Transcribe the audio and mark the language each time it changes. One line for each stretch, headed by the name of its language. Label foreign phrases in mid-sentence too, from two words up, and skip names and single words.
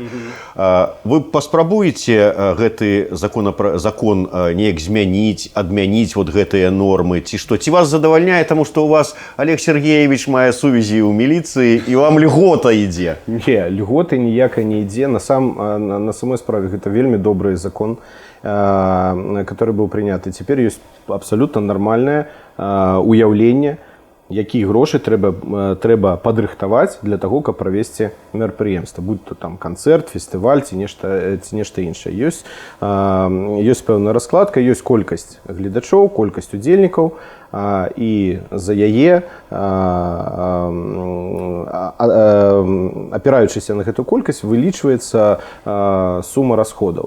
Belarusian: Вы паспрабуеце гэты закон неяк змяніць, адмяніць вот гэтыя нормы, ці што? Ці вас задавальняе, таму што у вас Олег Сергеевич мае сувязі ў міліцыі і вам льгота ідзе? Не, льготы ніякай не ідзе. На самой справе гэта вельмі добры закон,
Russian: который был принят. И теперь есть абсолютно нормальное
Belarusian: уяўленне, якія грошы трэба падрыхтаваць для таго, каб правесці мерапрыемства, будь то там канцэрт, фестываль ці нешта іншае. Ёсць пэўная раскладка, ёсць колькасць гледачоў, колькасць удзельнікаў, і за яе, апіраючыся на гэту колькасць, вылічваецца сума расходаў.